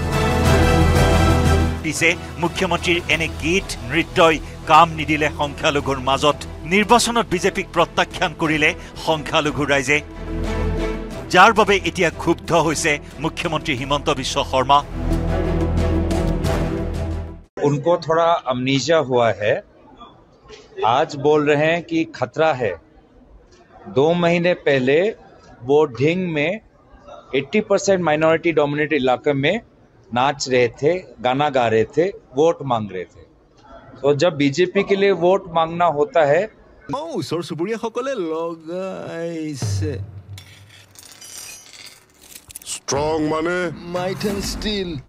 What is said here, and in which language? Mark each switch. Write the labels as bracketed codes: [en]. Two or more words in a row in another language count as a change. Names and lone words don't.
[as] পিছে মুখ্যমন্ত্ৰীৰ এনে গীত নৃত্যই কাম নিদিলে সংখ্যালঘুৰ মাজত নিৰ্বাচনত বিজেপিক প্ৰত্যাখ্যান কৰিলে সংখ্যালঘু ৰাইজে যাৰ বাবে এতিয়া ক্ষুব্ধ হৈছে মুখ্যমন্ত্ৰী হিমন্ত বিশ্ব শৰ্মা [hi] उनको थोड़ा अमनीजा हुआ है आज बोल रहे हैं कि खतरा है 2 महीने पहले वो ढिंग में 80% [en] minority dominated [hi] इलाके में नाच रहे थे गाना गा रहे थे वोट मांग रहे थे तो जब बीजेपी के लिए वोट मांगना होता है [as] ওচৰ চুবুৰীয়াসকলে লগাইছে ষ্ট্ৰং মানে মাইথেন ষ্টিল